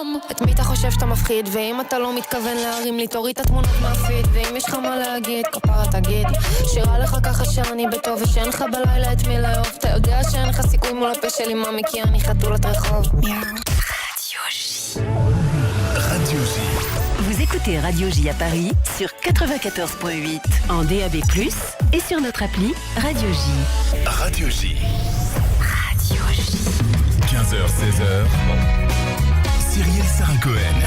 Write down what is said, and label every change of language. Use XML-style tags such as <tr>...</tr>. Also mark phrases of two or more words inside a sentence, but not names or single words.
<he>את מי אתה חושב שאתה מפחיד, ואם אתה לא מתכוון להרים לי תוריד את התמונות מהפיד, ואם יש לך מה להגיד כפרה תגיד, שירה לך ככה שאני בטוב ושאין לך בלילה את מי לאהוב, אתה יודע שאין לך סיכוי מול הפה שלי ממי כי אני חתולת רחוב.</he> <fr>Radio J. Vous écoutez Radio J à Paris sur 94.8 en DAB+, et sur notre appli Radio J. Radio J. Radio J. 15h, 16h. Cyrielle Sarah Cohen.</fr>